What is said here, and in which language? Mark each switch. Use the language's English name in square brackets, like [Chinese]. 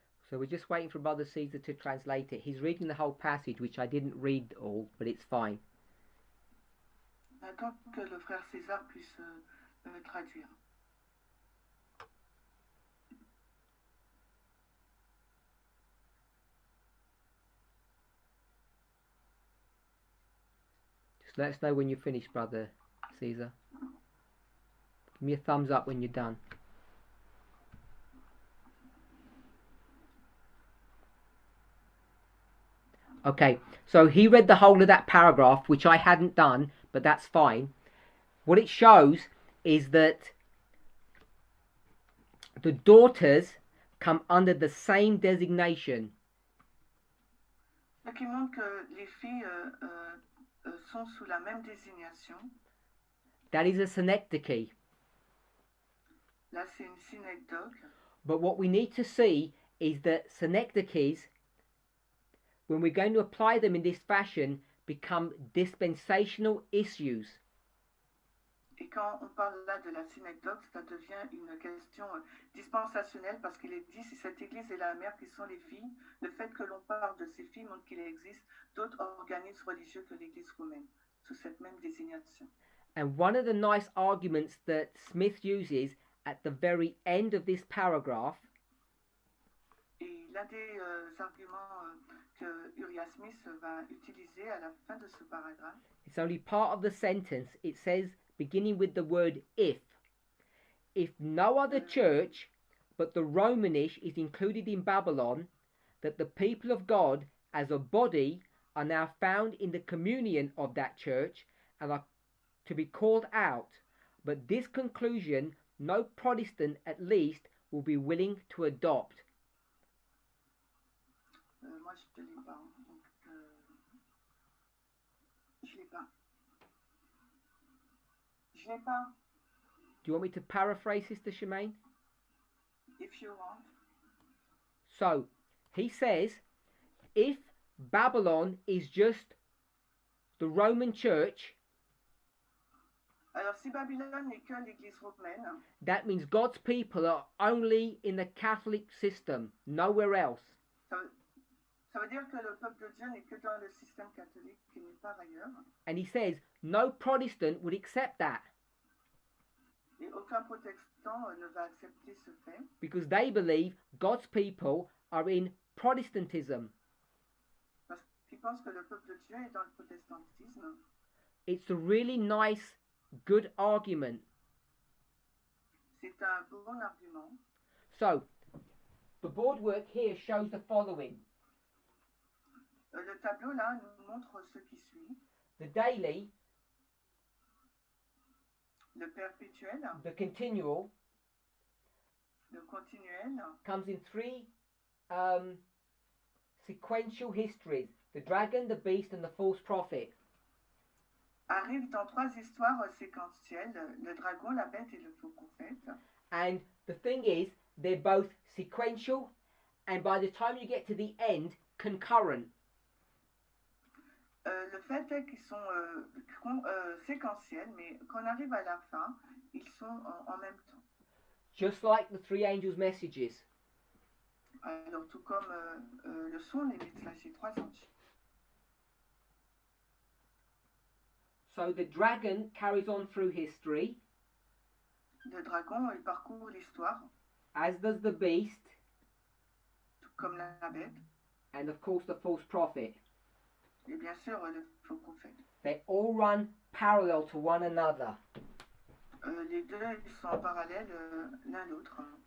[English] So we're just waiting for Brother Caesar to translate it. He's reading the whole passage, which I didn't read all, but it's fine. [French] On attend que le frère César puisse traduire. [English] Just let us know when you're finished, Brother Caesar. Give me a thumbs up when you're done. Okay, so he read the whole of that paragraph, which I hadn't done, but that's fine. What it shows is that the daughters come under the same designation. [French] Ce qui montre que les filles sont sous la même désignation. [English] That is a synecdoche. [French] Là, c'est une synecdoche. [English] But what we need to see is that synecdoches, when we're going to apply them in this fashion, become dispensational issues. [French] Et quand on parle là de la synecdoche, ça devient une question dispensationnelle parce qu'il est dit si cette église est la mère, qui sont les filles, le fait que l'on parle de ces filles montre qu'il existe d'autres organismes religieux que l'église romaine, sous cette même désignation. [English] And one of the nice arguments that Smith uses at the very end of this paragraph, [French] et l'un des arguments que Uriah Smith va utiliser à la fin de ce paragraphe, [English] it's only part of the sentence. It says, beginning with the word if no other church but the Romanish is included in Babylon, that the people of God as a body are now found in the communion of that church and are to be called out. But this conclusion no Protestant at least will be willing to adopt. [French] Moi, je ne l'ai pas. Donc, je l'ai pas. Je l'ai pas. [English] Do you want me to paraphrase, Sister Shemaine? If you want. So, he says, if Babylon is just the Roman Church, [French] alors si Babylone n'est que l'église romaine, [English] that means God's people are only in the Catholic system, nowhere else. [French] Ça veut dire que le peuple de Dieu n'est que dans le système catholique et n'est pas ailleurs. [English] And he says, no Protestant would accept that. [French] Et aucun protestant ne va accepter ce fait. [English] Because they believe God's people are in Protestantism. [French] Parce qu'ils pensent que le peuple de Dieu est dans le protestantisme. [English] It's a really nice, good argument. [French] C'est un bon argument. [English] So, the board work here shows the following. [French] Le tableau là nous montre ce qui suit. [English] The daily, [French] le perpétuel, [English] the continual, [French] le continuel, [English] comes in three sequential histories: the dragon, the beast, and the false prophet. [French] Arrive dans trois histoires séquentielles: le dragon, la bête et le faux prophète. [English] And the thing is, they're both sequential, and by the time you get to the end, concurrent. [French] Le fait est qu'ils sont séquentiels, mais quand on arrive à la fin, ils sont en même temps. [English] Just like the three angels' messages. [French] Alors, tout comme le sont les messages des trois anges. [English] So the dragon carries on through history. [French] Le dragon, il parcourt l'histoire. [English] As does the beast. [French] Tout comme la bête. [English] And of course the false prophet. [French] Et bien sûr, le faux prophète. [English] They all run parallel to one another. [French] Les deux ils sont en parallèle l'un l'autre.